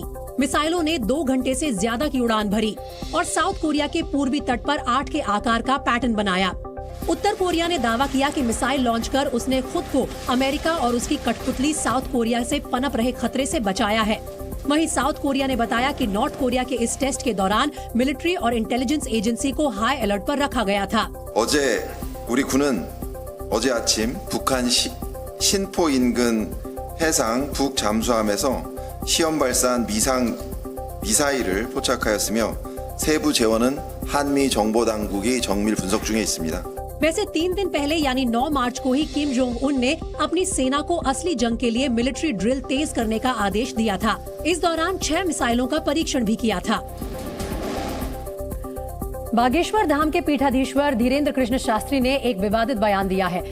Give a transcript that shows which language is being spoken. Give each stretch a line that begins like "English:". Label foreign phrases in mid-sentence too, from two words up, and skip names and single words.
Hindi: मिसाइलों ने 2 घंटे से ज्यादा की उड़ान भरी और साउथ कोरिया के पूर्वी तट पर 8 के आकार का पैटर्न बनाया। उत्तर कोरिया ने दावा किया कि
English: missile launch
Hindi: कर उसने खुद को अमेरिका और उसकी कठपुतली साउथ कोरिया से पनप रहे खतरे से बचाया है। वहीं साउथ कोरिया ने बताया कि नॉर्थ कोरिया के इस टेस्ट के दौरान मिलिट्री और
English: intelligence agency
Hindi: को
English: high alert
Hindi: पर रखा गया था।
Korean: 우리 군은 어제 아침 북한 신포 인근 해상 북 잠수함에서 시험 발사한 미사일을 포착하였으며 세부 재원은 한미 정보 당국이 정밀 분석 중에 있습니다.
Hindi: वैसे 3 दिन पहले यानी 9 मार्च को ही किम जोंग उन ने अपनी सेना को असली जंग के लिए
English: military drill
Hindi: तेज करने का आदेश दिया था। इस दौरान 6 मिसाइलों का परीक्षण भी किया था। बागेश्वर धाम के पीठाधीश्वर धीरेन्द्र कृष्ण शास्त्री ने एक विवादित बयान दिया है।